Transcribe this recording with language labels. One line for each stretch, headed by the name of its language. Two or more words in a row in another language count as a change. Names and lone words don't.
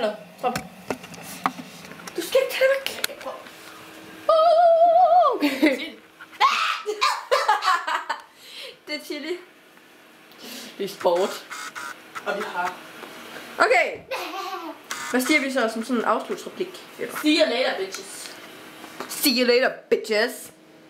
Danish: Hallo, stop. Du skal ikke tage mig på. Okay. Det er chili. Det er sport. Og vi har... Okay. Hvad siger vi så som sådan en afslutsreplik?
English: See you later, bitches. See you later, bitches.